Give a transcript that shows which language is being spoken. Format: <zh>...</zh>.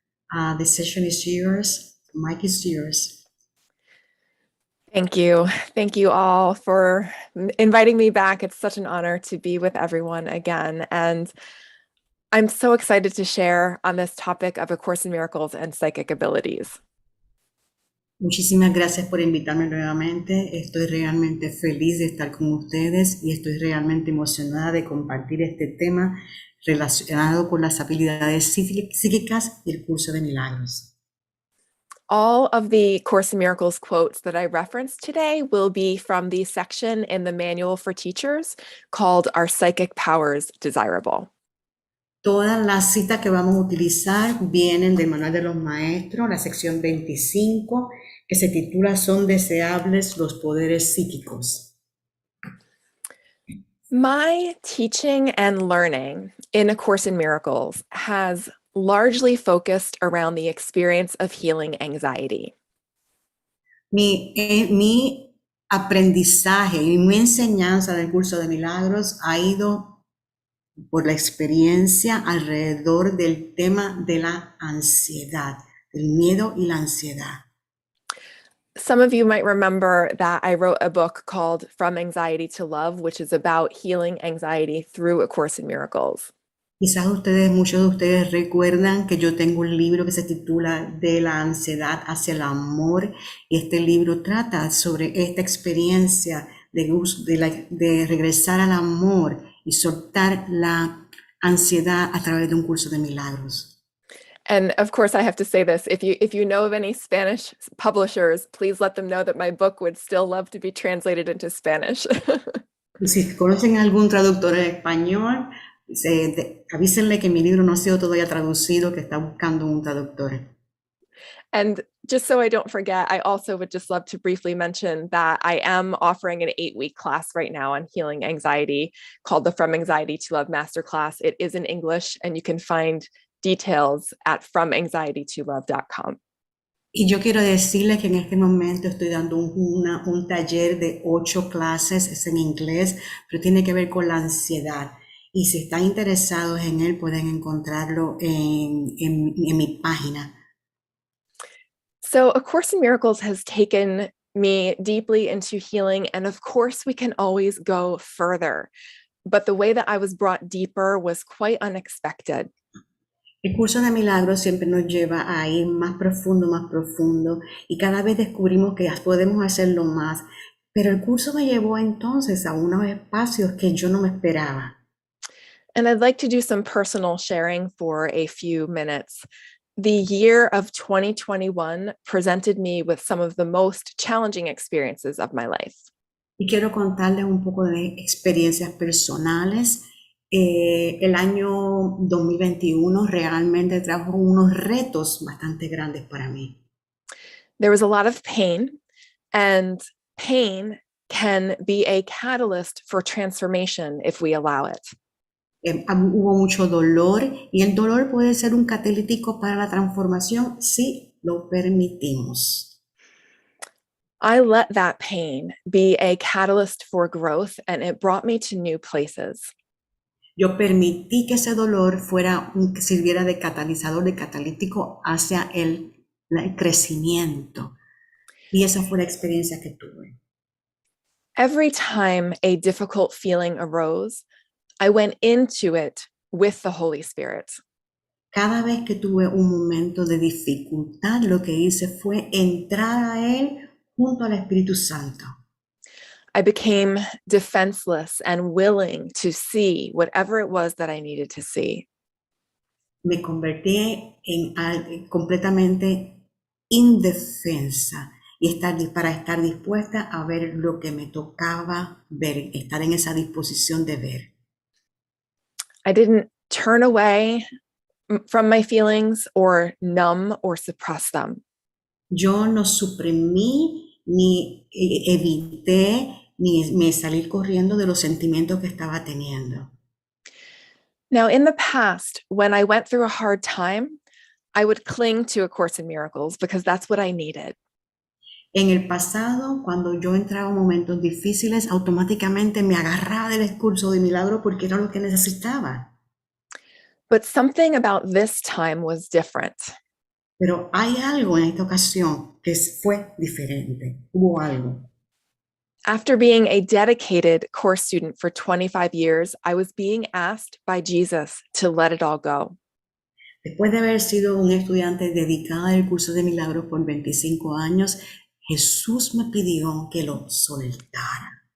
<en>The session is yours. The mic is yours. Thank you. Thank you all for inviting me back. It's such an honor to be with everyone again. And I'm so excited to share on this topic of A Course in Miracles and psychic abilities.</en> <es>Muchísimas gracias por invitarme nuevamente. Estoy realmente feliz de estar con ustedes y estoy realmente emocionada de compartir este tema relacionado con las habilidades psíquicas y el curso de milagros.</es> <en>All of the Course in Miracles quotes that I referenced today will be from the section in the Manual for Teachers called Are Psychic Powers Desirable?</en> <es>Todas las citas que vamos a utilizar vienen del Manual de los Maestros, la sección 25, que se titula ¿Son deseables los poderes psíquicos?</es> <en>My teaching and learning in A Course in Miracles has largely focused around the experience of healing anxiety.</en> <es>Mi aprendizaje y mi enseñanza del curso de milagros ha ido por la experiencia alrededor del tema de la ansiedad, del miedo y la ansiedad.</es> <en>Some of you might remember that I wrote a book called From Anxiety to Love, which is about healing anxiety through A Course in Miracles.</en> <es>Quizás muchos de ustedes recuerdan que yo tengo un libro que se titula De la ansiedad hacia el amor, y este libro trata sobre esta experiencia de regresar al amor y soltar la ansiedad a través de un curso de milagros.</es> <en>And of course, I have to say this, if you know of any Spanish publishers, please let them know that my book would still love to be translated into Spanish.</en> <es>Si conocen algún traductor en español, avísenle que mi libro no ha sido todavía traducido, que está buscando un traductor.</es> <en>And just so I don't forget, I also would just love to briefly mention that I am offering an 8-week class right now on healing anxiety called the From Anxiety to Love Masterclass. It is in English, and you can find details at FromAnxietyToLove.com.</en> <es>Y yo quiero decirles que en este momento estoy dando un taller de 8 clases, es en inglés, pero tiene que ver con la ansiedad. Y si están interesados en él, pueden encontrarlo en mi página.</es> <en>So A Course in Miracles has taken me deeply into healing, and of course we can always go further. but the way that I was brought deeper was quite unexpected.</en> <es>El curso de milagros siempre nos lleva a ir más profundo, y cada vez descubrimos que podemos hacerlo más. Pero el curso me llevó entonces a unos espacios que yo no me esperaba.</es> <en>And I'd like to do some personal sharing for a few minutes. The year of 2021 presented me with some of the most challenging experiences of my life.</en> <es>Y quiero contarles un poco de experiencias personales. El año 2021 realmente trajo unos retos bastante grandes para mí.</es> <en>There was a lot of pain, and pain can be a catalyst for transformation if we allow it.</en> <es>Hubo mucho dolor, y el dolor puede ser un catalítico para la transformación si lo permitimos.</es> <en>I let that pain be a catalyst for growth, and it brought me to new places.</en> <es>Yo permití que ese dolor sirviera de catalizador, de catalítico hacia el crecimiento. Y esa fue la experiencia que tuve.</es> <en>Every time a difficult feeling arose, I went into it with the Holy Spirit.</en> <es>Cada vez que tuve un momento de dificultad, lo que hice fue entrar a él junto al Espíritu Santo.</es> <en>I became defenseless and willing to see whatever it was that I needed to see.</en> <es>Me convertí completamente indefensa para estar dispuesta a ver lo que me tocaba ver, estar en esa disposición de ver.</es> <en>I didn't turn away from my feelings or numb or suppress them.</en> <es>Yo no suprimí ni evité ni me salí corriendo de los sentimientos que estaba teniendo.</es> <en>Now, in the past, when I went through a hard time, I would cling to A Course in Miracles because that's what I needed.</en> <es>En el pasado, cuando yo entraba en momentos difíciles, automáticamente me agarraba del curso de milagros porque era lo que necesitaba.</es> <en>But something about this time was different.</en> <es>Pero hay algo en esta ocasión que fue diferente. Hubo algo.</es> <en>After being a dedicated course student for 25 years, I was being asked by Jesus to let it all go.</en> <es>Después de haber sido un estudiante dedicado al curso de milagros por 25 años, Jesús me pidió que lo soltara.</es>